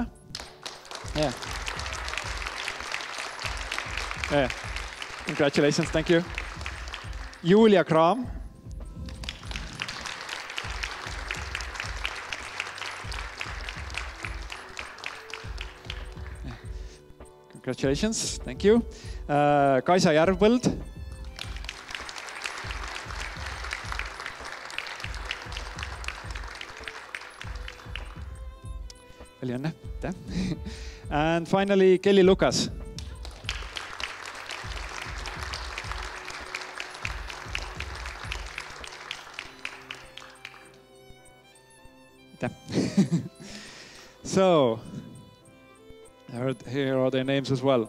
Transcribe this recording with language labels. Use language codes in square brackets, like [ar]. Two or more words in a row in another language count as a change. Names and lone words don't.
[en] Yeah. Yeah. Congratulations, thank you. Julia Kram. Congratulations, thank you. [et] Kaisa Järvpõld. Palju õnne. [en] And finally, Kelly Lucas. So, here are their names as well.